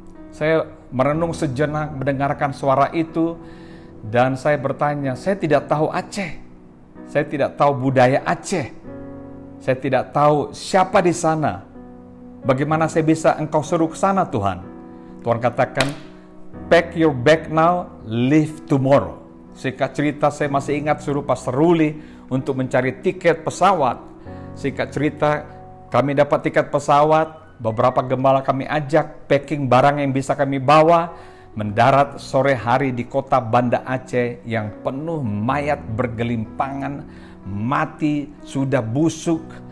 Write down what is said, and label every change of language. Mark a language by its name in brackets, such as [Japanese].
[Indonesian] Saya merenung sejenak mendengarkan suara itu dan saya bertanya, saya tidak tahu Aceh, saya tidak tahu budaya Aceh, saya tidak tahu siapa di sana. Bagaimana saya bisa engkau suruh ke sana Tuhan? Tuhan katakan, [English] pack your bag now, leave tomorrow. [Indonesian] Singkat cerita, saya masih ingat suruh Pastor Ruli untuk mencari tiket pesawat. Singkat cerita, kami dapat tiket pesawat, beberapa gembala kami ajak, packing barang yang bisa kami bawa, mendarat sore hari di kota Banda Aceh yang penuh mayat bergelimpangan, mati, sudah busuk.